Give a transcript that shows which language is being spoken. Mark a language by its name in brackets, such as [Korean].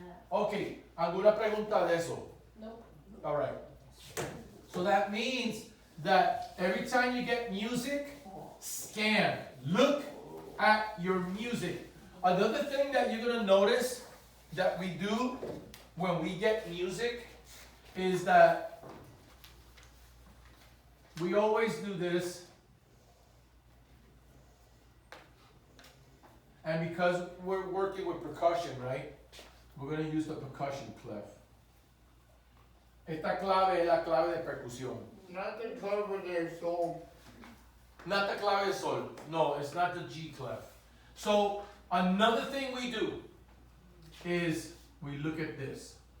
[Spanish] Okay, ¿alguna pregunta de eso? no. [English] All right. So that means that every time you get music, scan. Look at your music. Another thing that you're going to notice that we do when we get music is that we always do this. And because we're working with percussion, right? We're going to use the percussion clef. [Spanish] Esta clave es la clave de percusión. [English] Not the cover their soul. Not the [Spanish] clave de sol. [English] No, it's not the G clef. So another thing we do is we look at this.